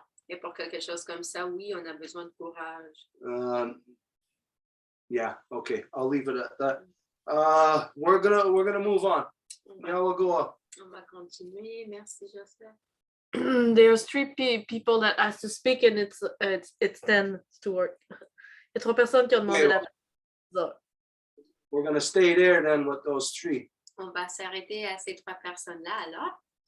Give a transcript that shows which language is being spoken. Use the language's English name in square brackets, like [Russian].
[French] Et pour quelque chose comme ça, oui, on a besoin de courage. [English] Yeah, okay, I'll leave it at that. We're gonna move on. Now we'll go up. [French] On va continuer. Merci, Joseph. [English] There's three people that has to speak and it's 10, Stuart. [French] Il y a 3 personnes qui ont demandé [English] Okay. [French] la parole. [English] We're gonna stay there then with those 3. [French] On va s'arrêter à ces 3 personnes-là alors.